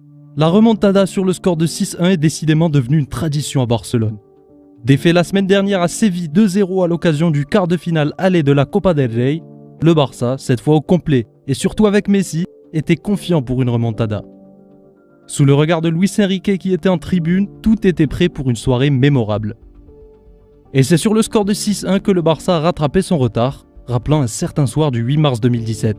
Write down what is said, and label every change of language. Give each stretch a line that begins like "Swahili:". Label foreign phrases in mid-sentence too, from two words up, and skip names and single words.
French: La remontada sur le score de 6-1 est décidément devenue une tradition à Barcelone. Défait la semaine dernière à Séville 2-0 à l'occasion du quart de finale aller de la Copa del Rey, le Barça, cette fois au complet et surtout avec Messi, était confiant pour une remontada. Sous le regard de Luis Enrique qui était en tribune, tout était prêt pour une soirée mémorable. Et c'est sur le score de 6-1 que le Barça a rattrapé son retard, rappelant un certain soir du 8 mars 2017.